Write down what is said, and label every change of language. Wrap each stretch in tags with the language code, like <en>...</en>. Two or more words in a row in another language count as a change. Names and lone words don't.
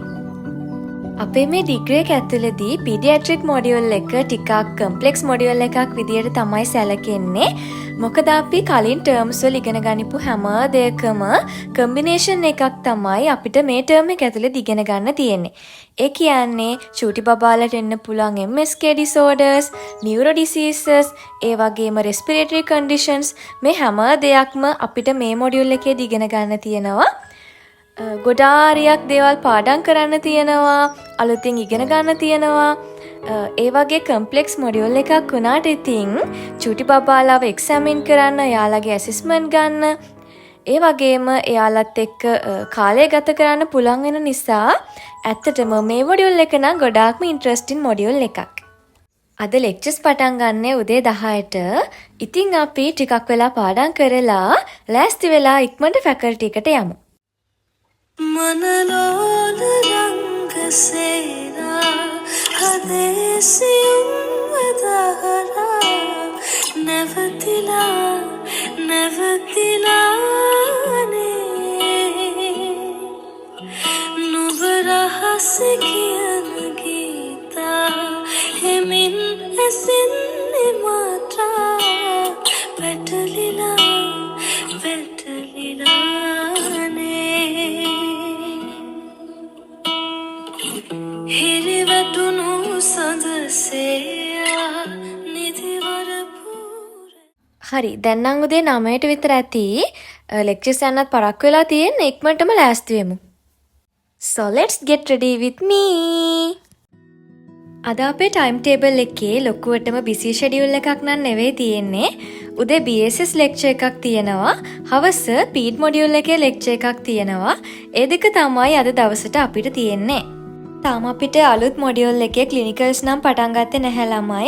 <si>අපේ මේ ඩිග්‍රී එක ඇතුළතදී පීඩියාට්‍රික් මොඩියුල් එක ටිකක් කම්ප්ලෙක්ස් මොඩියුල් එකක් විදියට තමයි සැලකෙන්නේ. මොකද අපි කලින් ටර්ම්ස් වල ඉගෙන ගනිපු හැම දෙයකම කම්බිනේෂන් එකක් තමයි අපිට මේ ටර්ම් එක ඇතුළත ඉගෙන ගන්න තියෙන්නේ. ඒ කියන්නේ චූටි බබාලට එන්න පුළුවන්</si> <en>MSK disorders, neuro diseases,</en> <si>ඒ වගේම</si> <en>respiratory conditions,</en> <si>මේ හැම දෙයක්ම අපිට මේ මොඩියුල් එකේදී ඉගෙන ගන්න තියෙනවා. ගොඩාරියක් දේවල් පාඩම් කරන්න තියෙනවා, අලුතින් ඉගෙන ගන්න තියෙනවා. ඒ වගේ කම්ප්ලෙක්ස් මොඩියුල් එකක් වුණාට ඉතින් චූටි බබාලාව එක්සැමින් කරන්න, එයාලගේ ඇසෙස්මන්ට් ගන්න, ඒ වගේම එයාලත් එක්ක කාලය ගත කරන්න පුළුවන් වෙන නිසා ඇත්තටම මේ මොඩියුල් එක නම් ගොඩාක්ම ඉන්ට්‍රස්ටිං මොඩියුල් එකක්. අද ලෙක්චර්ස් පටන් ගන්න උදේ 10ට. ඉතින් අපි ටිකක් වෙලා පාඩම් කරලා ලෑස්ති වෙලා ඉක්මනට ෆැකල්ටි එකට යමු. मनलोल रंग सेना हदेसियुं वदहरा नवतिलाने නුඹ රහස කියන ගීතා හෙමින් ඇසෙන්නේ මාත්‍රා වැටලිලා හිරිවැටුණු සඳසේයා නිදිවර පූර. හරි, දැන් නම් උදේ 9ට විතර ඇති. ලෙක්චර්ස් යන්නත් පරක්කු වෙලා තියෙන. ඉක්මනටම ලෑස්ති වෙමු.</si> <en>So let's get ready with me.</en> <si>අද අපේ ටයිම් ටේබල් එකේ ලොකුවටම බිසි ෂෙඩියුල් එකක් නම් නෙවෙයි තියෙන්නේ. උදේ BSS ලෙක්චර් එකක් තියෙනවා. හවස පීඩ් මොඩියුල් එකේ ලෙක්චර් එකක් තියෙනවා. ඒ දෙක තමයි අද දවසට අපිට තියෙන්නේ. තාම අපිට අලුත් මොඩියුල් එකේ ක්ලිනිකල්ස් නම් පටන් ගත්තේ නැහැ ළමයි.</si>